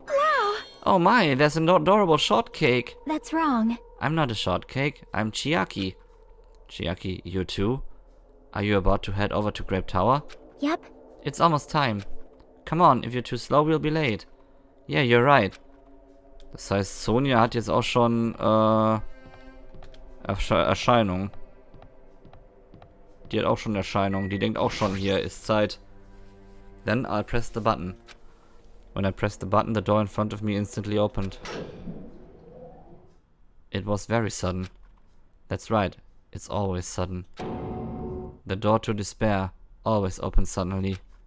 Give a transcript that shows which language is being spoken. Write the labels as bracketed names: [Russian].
[English] Wow! Oh my, there's an adorable shortcake. That's wrong. I'm not a shortcake, I'm Chiaki. Chiaki, you too? Are you about to head over to Grape Tower? Yep. It's almost time. Come on, if you're too slow, we'll be late. Yeah, you're right. [German] Das heißt, Sonia hat jetzt auch schon Erscheinung. Die hat auch schon Erscheinung. Die denkt auch schon, hier ist Zeit. [English] Then I'll press the button. When I pressed the button, the door in front of me instantly opened. It was very sudden. That's right, it's always sudden. The door to despair always opens suddenly.